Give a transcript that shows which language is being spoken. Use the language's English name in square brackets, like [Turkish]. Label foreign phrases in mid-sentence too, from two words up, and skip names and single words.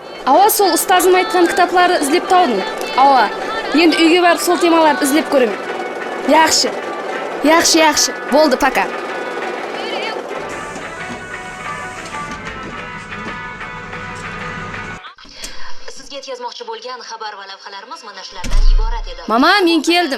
[Kazakh] Ава, сол устазым айткан китапларды издеп табдым. Ава, енді үйге барып сол темаларды издеп көремін. [Uzbek] Yaxshi. Yaxshi. Bo'ldi, пока. Sizga yetkazmoqchi bo'lgan xabar va lavhalarimiz mana shulardan iborat edi. Mama, men keldim.